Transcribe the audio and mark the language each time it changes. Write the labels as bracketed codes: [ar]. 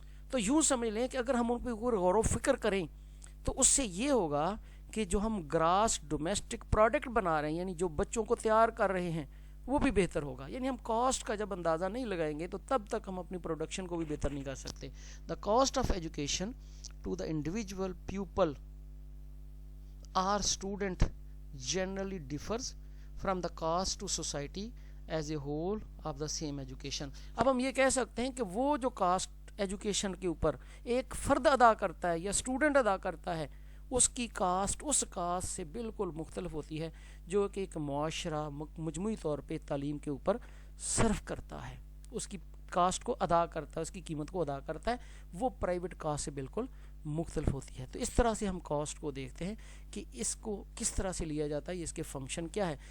[ur] تو یوں سمجھ لیں کہ اگر ہم ان پہ غور و فکر کریں تو اس سے یہ ہوگا کہ جو ہم گراس ڈومیسٹک پروڈکٹ بنا رہے ہیں، یعنی جو بچوں کو تیار کر رہے ہیں، وہ بھی بہتر ہوگا. یعنی ہم کاسٹ کا جب اندازہ نہیں لگائیں گے تو تب تک ہم اپنی پروڈکشن کو بھی بہتر نہیں کر سکتے. [en] The cost of education to the individual people اور student generally differs from the cost to society as a whole of the same education. [ur] اب ہم یہ کہہ سکتے ہیں کہ وہ جو کاسٹ ایجوکیشن کے اوپر ایک فرد ادا کرتا ہے یا اسٹوڈنٹ ادا کرتا ہے، اس کی کاسٹ اس کاسٹ سے بالکل مختلف ہوتی ہے جو کہ ایک معاشرہ مجموعی طور پہ تعلیم کے اوپر صرف کرتا ہے، اس کی کاسٹ کو ادا کرتا ہے، اس کی قیمت کو ادا کرتا ہے، وہ پرائیویٹ کاسٹ سے بالکل مختلف ہوتی ہے. تو اس طرح سے ہم کاسٹ کو دیکھتے ہیں کہ اس کو کس طرح سے لیا جاتا ہے، اس کے فنکشن کیا ہے.